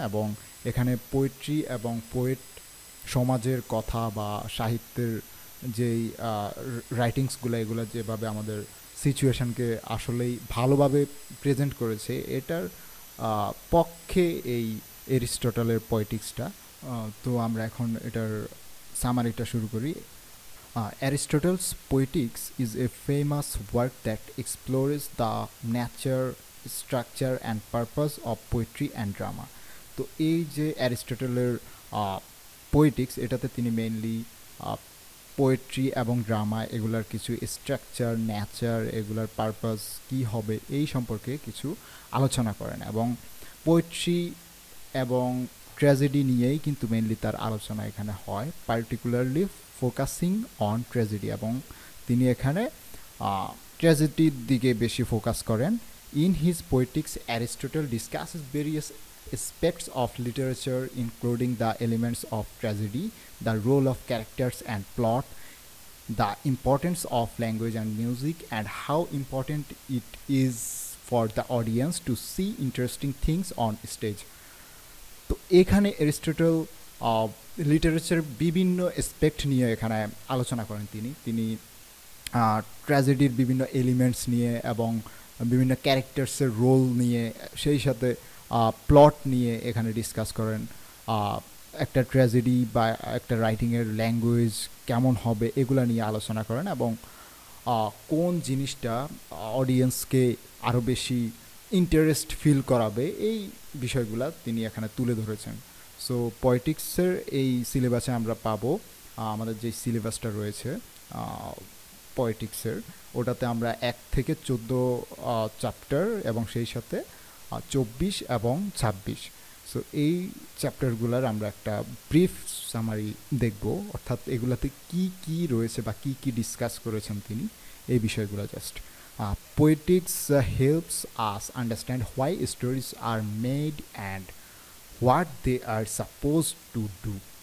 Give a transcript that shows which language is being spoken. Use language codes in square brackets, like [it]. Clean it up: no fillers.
[bn] এবং এখানে পোয়েট্রি এবং পোয়েট সমাজের কথা বা সাহিত্যের যেই রাইটিংসগুলো এগুলো যেভাবে আমাদের সিচুয়েশনকে আসলেই ভালোভাবে প্রেজেন্ট করেছে, এটার পক্ষে এই এরিস্টটলের পোয়েটিক্সটা। তো আমরা এখন এটার সামারিটা শুরু করি। [en] Aristotle's Poetics is a famous work that explores the nature, structure and purpose of poetry and drama. [bn] তো এই যে অ্যারিস্টটলের পোয়েটিক্স, এটাতে তিনি মেইনলি পোয়েট্রি এবং ড্রামা এগুলার কিছু স্ট্রাকচার, নেচার, এগুলার পারপাস কী হবে এই সম্পর্কে কিছু আলোচনা করেন। এবং পোয়েট্রি এবং ট্র্যাজেডি নিয়েই কিন্তু মেইনলি তার আলোচনা এখানে হয়, পার্টিকুলারলি ফোকাসিং অন ট্র্যাজেডি, এবং তিনি এখানে ট্র্যাজেডির দিকে বেশি ফোকাস করেন। [en] In his poetics Aristotle discusses various aspects of literature including the elements of tragedy, the role of characters and plot, the importance of language and music, and how important it is for the audience to see interesting things on stage. [bn] তো এখানে Aristotle literature বিভিন্ন aspect নিয়ে এখানে আলোচনা করেন। তিনি ট্র্যাজেডির বিভিন্ন elements নিয়ে এবং বিভিন্ন ক্যারেক্টার্সের রোল নিয়ে, সেই সাথে প্লট নিয়ে এখানে ডিসকাস করেন। একটা ট্র্যাজেডি বা একটা রাইটিংয়ের ল্যাঙ্গুয়েজ কেমন হবে এগুলো নিয়ে আলোচনা করেন, এবং কোন জিনিসটা অডিয়েন্সকে আরও বেশি ইন্টারেস্ট ফিল করাবে এই বিষয়গুলো তিনি এখানে তুলে ধরেছেন। সো পয়েটিক্সের এই সিলেবাসে আমরা পাবো, আমাদের যে সিলেবাসটা রয়েছে পয়েটিক্সের, ওটাতে আমরা 1 থেকে 14 চ্যাপ্টার এবং সেই সাথে 24 এবং 26। সো এই চ্যাপ্টারগুলোর আমরা একটা ব্রিফ সামারি দেখব, অর্থাৎ এগুলাতে কি কি রয়েছে বা কি কি ডিসকাস করেছেন তিনি, এই বিষয়গুলো just. [en] Poetics helps us understand why stories are made and what they are supposed to do.